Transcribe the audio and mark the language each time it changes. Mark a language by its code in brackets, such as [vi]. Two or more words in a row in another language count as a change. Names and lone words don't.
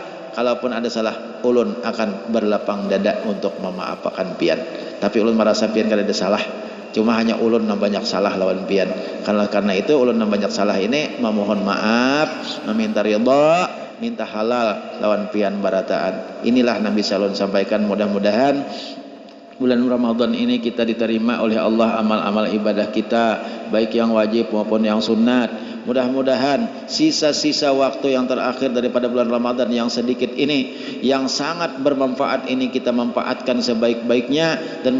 [bjn] Kalaupun ada salah, ulun akan berlapang dada untuk memaafkan pian. Tapi ulun merasa pian kadada salah. Cuma hanya ulun yang banyak salah lawan pian. Karena itu ulun yang banyak salah ini memohon maaf, meminta ridha, minta halal lawan pian barataan. [id] Inilah Nabi sallallahu sampaikan, mudah-mudahan bulan Ramadan ini kita diterima oleh Allah amal-amal ibadah kita, baik yang wajib maupun yang sunat. Mudah-mudahan sisa-sisa waktu yang terakhir daripada bulan Ramadan yang sedikit ini, yang sangat bermanfaat ini kita manfaatkan sebaik-baiknya, dan